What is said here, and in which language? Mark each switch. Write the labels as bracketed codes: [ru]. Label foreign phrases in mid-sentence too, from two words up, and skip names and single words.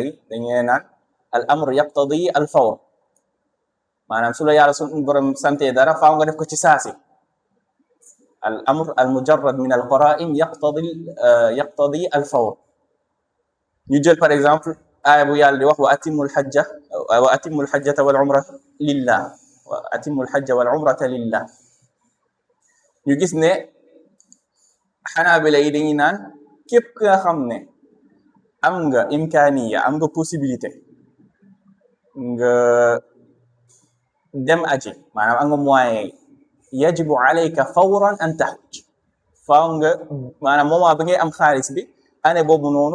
[wo] yi dañuy naan [ar] الأمر يقتضي الفور [wo] maanaam su la yàlla suñu borom santé dara faaw nga def ko ci saasi [ar] الأمر المجرد من القرائن يقتضي الفور [wo] ñu jël [fr] par exemple [wo] aaya bu yàlla di wax [ar] وأتموا الحج والعمرة لله وأتموا الحج والعمرة لله [wo] wa atimul hajja wal umrata lillah ñu gis ne xanaabila yi dañuy naan képp ki nga xam ne am nga imkaaniya am nga possibilité nga dem aji maanaam am nga moyen [ar] يجب عليك فورا أن تحج [wo] faaw nga maanaam moment bi ngay am xaalis bi année boobu noonu